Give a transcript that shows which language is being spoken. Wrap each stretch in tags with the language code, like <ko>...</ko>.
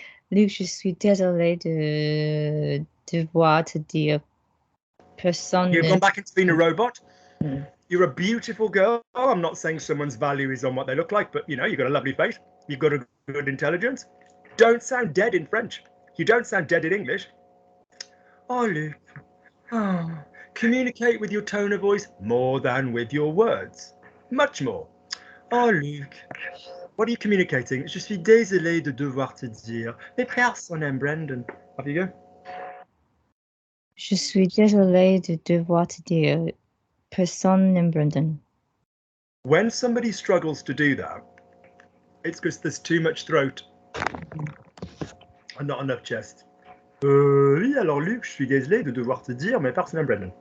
<fr>Luc, je suis désolée de devoir te dire. Personne.</fr> <en>You've gone back into being a robot. Mm. You're a beautiful girl. I'm not saying someone's value is on what they look like, but you know, you've got a lovely face. You've got a good intelligence. Don't sound dead in French. You don't sound dead in English. Oh, Luc. Oh, communicate with your tone of voice more than with your words. Much more. Oh, Luc. What are you communicating?</en> <fr>Je suis désolé de devoir te dire, mais personne n'aime Brendan.</fr> <en>Off you go.</en> <fr>Je suis désolée de devoir te dire, personne n'aime Brendan.</fr> <en>When somebody struggles to do that, it's because there's too much throat and not enough chest.</en> <fr>Oui, alors Luc, je suis désolé de devoir te dire, mais personne n'aime Brendan.</fr>